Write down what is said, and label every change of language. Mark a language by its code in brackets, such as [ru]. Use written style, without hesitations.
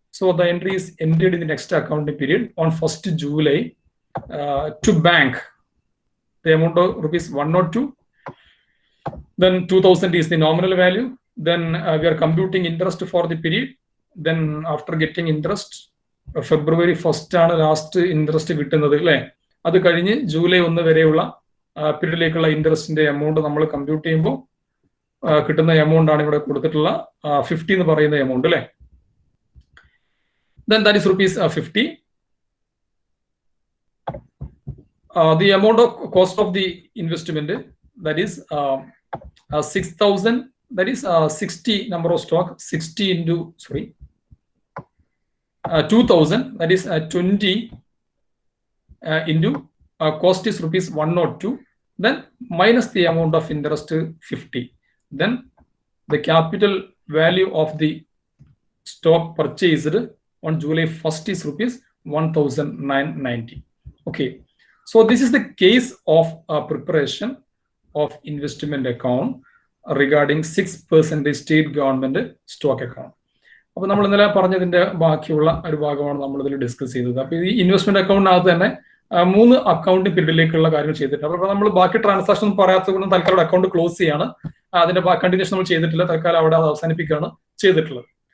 [en] So the entry is entered in the next accounting period on 1st July to bank. The amount of rupees 102. Then 2,000 is the nominal value. Then we are computing interest for the period. Then after getting interest, February 1st [ml] ആണ് last interest കിട്ടുന്നത് അല്ലേ. അത് കഴിഞ്ഞ് July 1 വരെയുള്ള പീരീഡിലേക്കുള്ള ഇൻട്രസ്റ്റിന്റെ amount നമ്മൾ compute ചെയ്യുമ്പോൾ കിട്ടുന്ന amount ആണ് ഇവിടെ കൊടുത്തിട്ടുള്ള 50 എന്ന് പറയുന്ന എമൗണ്ട് അല്ലേ. [en] Then that is rupees 50. The amount of cost of the investment, that is 6,000. That is 60 number of stock, 60 into 2,000. That is 20 into cost is rupees 102. Then minus the amount of interest 50. Then the capital value of the stock purchased on July 1st is rupees 1,990. Okay, so this is the case of preparation of investment account regarding 6% state government stock account. [ml] അപ്പോൾ നമ്മൾ ഇന്നലെ പറഞ്ഞതിന്റെ ബാക്കിയുള്ള ഒരു ഭാഗമാണ് നമ്മൾ ഇതിൽ discuss ചെയ്തത്. അപ്പോൾ ഈ ഇൻവെസ്റ്റ്മെന്റ് അക്കൗണ്ടിനകത്ത് തന്നെ 3 അക്കൗണ്ട് പീരീഡിലേക്കുള്ള കാര്യങ്ങൾ ചെയ്തിട്ടുണ്ട്. അപ്പോൾ നമ്മൾ ബാക്കി ട്രാൻസാക്ഷൻ പറയാത്തത് കൊണ്ട് തൽക്കാലം അക്കൗണ്ട് ക്ലോസ് ചെയ്യാണ്. അതിന്റെ കണ്ടിന്യൂഷൻ നമ്മൾ ചെയ്തിട്ടില്ല, തൽക്കാലം അവിടെ അത് അവസാനിപ്പിക്കുകയാണ് ചെയ്തിട്ടുള്ളത്.